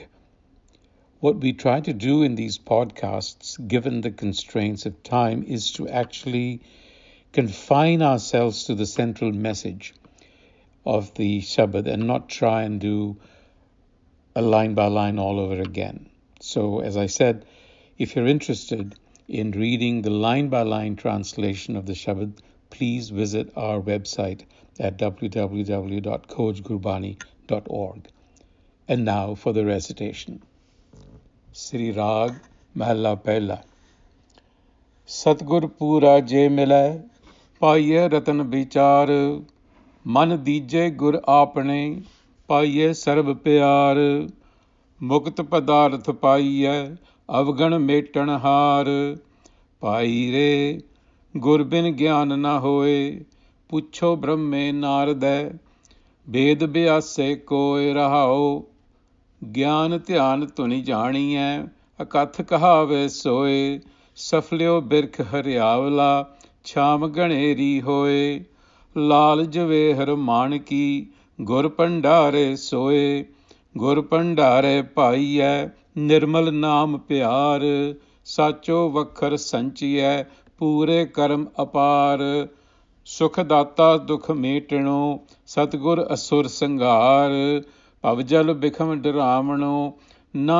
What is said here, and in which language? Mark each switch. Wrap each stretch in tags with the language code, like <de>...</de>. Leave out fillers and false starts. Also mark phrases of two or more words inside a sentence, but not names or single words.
<en>What we try to do in these podcasts, given the constraints of time, is to actually confine ourselves to the central message of the Shabad and not try and do a line by line all over again. So, as I said, if you're interested in reading the line by line translation of the Shabad, please visit our website at www.coachgurbani.org. And now for the recitation.</en> <pa>Sri Rag Mahalla Pehla. ਸਤਿਗੁਰ ਪੂਰਾ ਜੇ ਮਿਲੈ, ਪਾਈਐ ਰਤਨੁ ਬੀਚਾਰੁ, ਮਨੁ ਦੀਜੈ ਗੁਰ ਆਪਣੇ, ਪਾਈਐ ਸਰਬ ਪਿਆਰੁ, ਮੁਕਤਿ ਪਦਾਰਥੁ ਪਾਈਐ ਅਵਗਣ ਮੇਟਣ ਹਾਰੁ ਭਾਈ ਰੇ ਗੁਰ ਬਿਨੁ ਗਿਆਨੁ ਨ ਹੋਇ ਪੂਛਹੁ ਬ੍ਰਹਮੇ ਨਾਰਦ ਬੇਦ ਬਿਆਸੈ ਕੋਇ ਰਹਾਉ ਗਿਆਨੁ ਧਿਆਨੁ ਧੁਨਿ ਜਾਣੀਐ ਅਕਥੁ ਕਹਾਵੈ ਸੋਇ ਸਫਲਿਓ ਬਿਰਖੁ ਹਰੀਆਵਲਾ ਛਾਂਵ ਘਣੇਰੀ ਹੋਇ ਲਾਲ ਜਵੇਹਰ ਮਾਣਕੀ ਗੁਰ ਭੰਡਾਰੈ ਸੋਇ ਗੁਰ ਭੰਡਾਰੈ ਪਾਈਐ ਨਿਰਮਲ ਨਾਮ ਪਿਆਰੁ ਸਾਚੋ ਵਖਰੁ ਸੰਚੀਐ ਪੂਰੈ ਕਰਮਿ ਅਪਾਰਿ ਸੁਖ ਦਾਤਾ ਦੁਖ ਮੇਟਣੋ ਸਤਿਗੁਰੁ ਅਸੁਰ ਸੰਘਾਰੁ ਭਵਜਲੁ ਬਿਖਮੁ ਡਰਾਵਣੋ ਨਾ</pa>